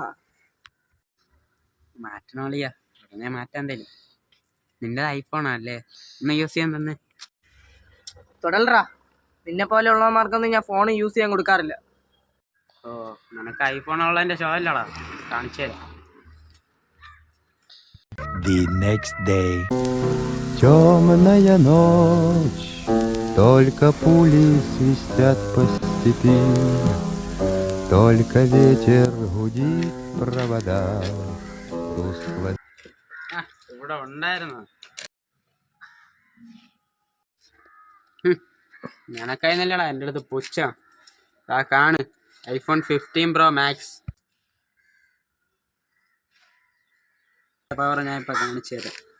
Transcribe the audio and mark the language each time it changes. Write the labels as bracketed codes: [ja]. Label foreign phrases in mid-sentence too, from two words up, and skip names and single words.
[ml] മാറ്റണോളിയാ, ഉടനെ മാറ്റാൻ തരും. നിന്റെ ഐഫോണല്ലേ, ഒന്ന് യൂസ് ചെയ്യാൻ തന്നെ. തുടലറാ, നിന്നെ പോലെ ഉള്ളവന്മാർക്കൊന്നും ഞാൻ ഫോൺ യൂസ് ചെയ്യാൻ കൊടുക്കാറില്ല. ഓ, നിനക്ക് ഐഫോൺ ഉള്ളതിന്റെ ഷോ അല്ലടാ, കാണിച്ചു തരാം. [en] The next day. [ru] Темная ночь, только пули свистят по степи, только ветер гудит в проводах тускло. [ml] ഇവിടെ ഉണ്ടായിരുന്നു. നിനക്കതിനല്ലടാ എൻ്റെ അടുത്ത് പുച്ഛം. ആ കാണ്, iPhone 15 Pro Max. പവർ ഞാൻ ഇപ്പൊ കാണിച്ചു തരാം.